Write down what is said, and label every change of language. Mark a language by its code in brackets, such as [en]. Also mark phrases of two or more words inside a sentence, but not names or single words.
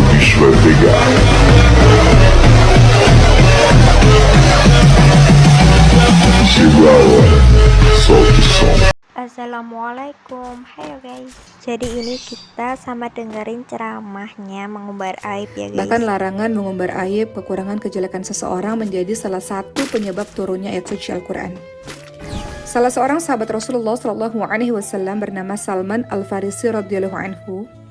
[pt] vai pegar. Chegou a hora, solta o som. [id] Assalamualaikum, hayo guys. Jadi ini kita sama dengerin ceramahnya mengumbar aib ya guys. Bahkan larangan mengumbar aib, kekurangan, kejelekan seseorang menjadi salah satu penyebab turunnya ayat suci Al-Quran. Salah seorang sahabat Rasulullah SAW bernama Salman Al-Farisi [ar] رضي الله عنه.